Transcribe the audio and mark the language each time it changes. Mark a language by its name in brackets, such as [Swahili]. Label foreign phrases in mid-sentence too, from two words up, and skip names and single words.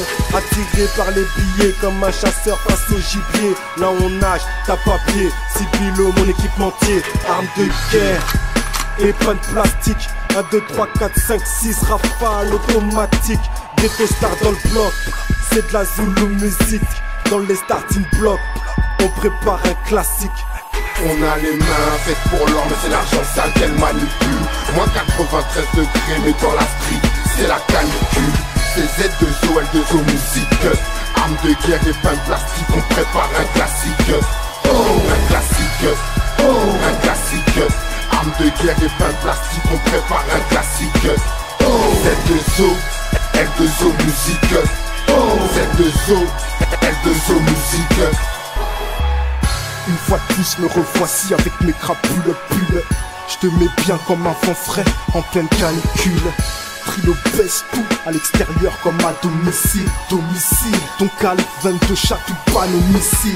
[French] Attiré par les billets comme un chasseur face au gibier. Là on nage, t'as papier, Sibilo mon équipementier. Arme de guerre et pas de plastique. 1, 2, 3, 4, 5, 6, rafale automatique. [English] Ghetto star [French] dans le bloc, c'est de la Zulu musique. Dans les [English] starting blocks, [French] on prépare un classique. On a les mains faites pour l'or, mais c'est l'argent sale qu'elle manipule. Moins 93 degrés, mais dans la street, c'est la canicule. C'est Z2O, L2O musique. Armes de guerre et pain de plastique, on prépare un classique. Oh, un classique. Oh, un classique. Armes de guerre et pain de plastique, on prépare un classique. Oh, Z2O, L2O musique. Oh, Z2O, L2O musique. Une fois de plus me revoici avec mes crapules pulls. Je te mets bien comme un vent frais en pleine canicule. Trilo baisse tout à l'extérieur comme à domicile. Domicile, ton calibre 22 chatouille pas nos missiles.